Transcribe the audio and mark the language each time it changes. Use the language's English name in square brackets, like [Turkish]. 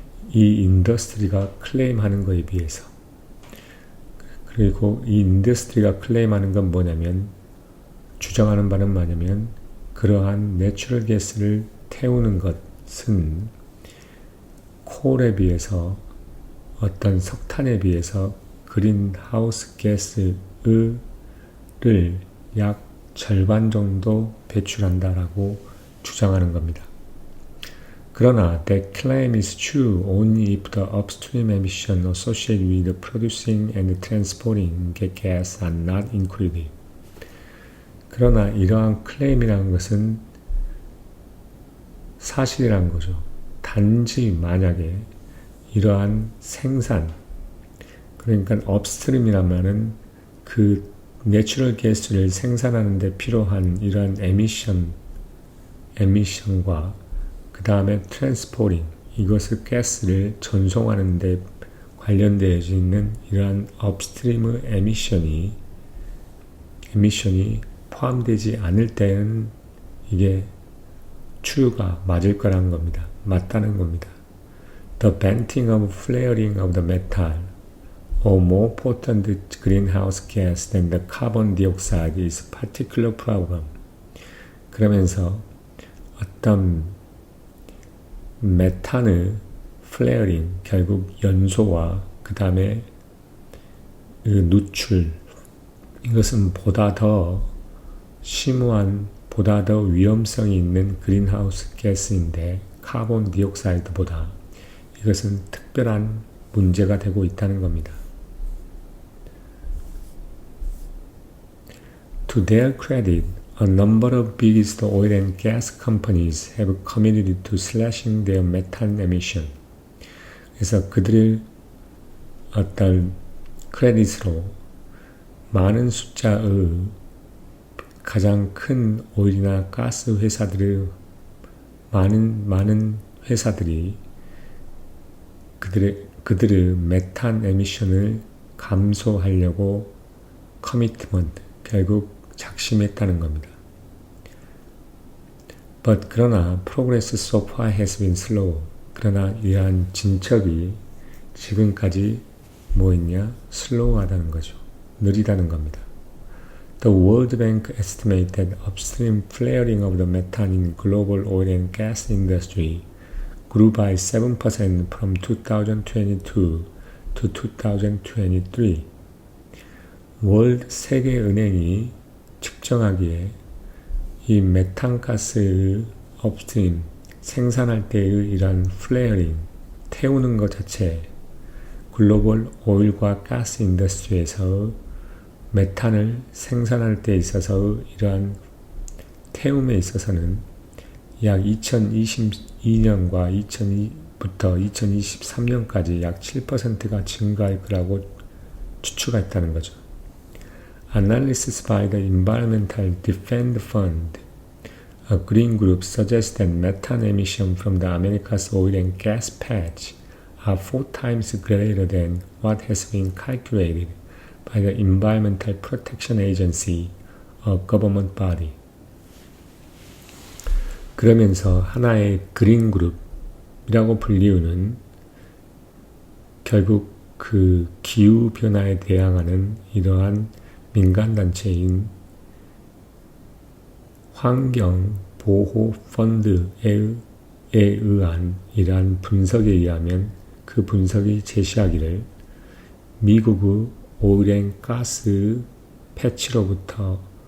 [Korean] 이 인더스트리가 클레임하는 것에 비해서. 그리고 이 인더스트리가 클레임하는 건 뭐냐면, 주장하는 바는 뭐냐면 그러한 내추럴 가스를 태우는 것은 콜에 비해서 어떤 석탄에 비해서 그린하우스 가스를 약 절반 정도 배출한다라고 주장하는 겁니다. 그러나 [English] that claim is true only if the upstream emission associated with producing and transporting gas are not included. [Korean] 그러나 이러한 클레임이라는 것은 사실이라는 거죠. 단지 만약에 이러한 생산, 그러니까 업스트림이란 말은 그 내추럴 가스를 생산하는 데 필요한 이러한 에미션과 그 다음에 트랜스포팅, 이것을 가스를 전송하는 데 관련되어 있는 이러한 업스트림의 에미션이 포함되지 않을 때는 이게 추유가 맞을 거라는 겁니다. 맞다는 겁니다. [English] The venting of flaring of the metal or more potent greenhouse gas than the carbon dioxide is a particular problem. [Korean] 그러면서 어떤 메탄의 플레어링, 결국 연소와 그 다음에 누출, 이것은 보다 더 심오한, 보다 더 위험성이 있는 그린하우스 가스인데 카본 디옥사이드보다 이것은 특별한 문제가 되고 있다는 겁니다. [English] To their credit, a number of biggest oil and gas companies have committed to slashing their methane emission. [Korean] 그래서 그들의 어떤 크레딧으로 많은 숫자의 가장 큰 오일이나 가스 회사들의 많은 회사들이 그들의 메탄 에미션을 감소하려고 커미트먼트, 결국 작심했다는 겁니다. 그러나 [English] progress so far has been slow. [Korean] 그러나 이러한 진척이 지금까지 뭐였냐? 슬로우하다는 거죠. 느리다는 겁니다. [English] The World Bank estimated upstream flaring of the methane in global oil and gas industry grew by 7% from 2022 to 2023. [Korean] 세계은행이 측정하기에 이 메탄가스의 업스트림, 생산할 때의 이러한 플레어링, 태우는 것 자체, 글로벌 오일과 가스 인더스트리에서 메탄을 생산할 때 있어서 이러한 태움에 있어서는 약 2022년과 2023년까지 약 7%가 증가할 거라고 추측했다는 거죠. [English] Analysis by the Environmental Defense Fund, a green group, suggests that methane emission from the America's oil and gas patch are 4 times greater than what has been calculated by the Environmental Protection Agency, a government body. [Korean] 그러면서 하나의 그린 그룹이라고 불리우는 결국 그 기후 변화에 대항하는 이러한 민간단체인 환경보호펀드에 의한 이러한 분석에 의하면 그 분석이 제시하기를 미국의 오일앤가스 패치로부터의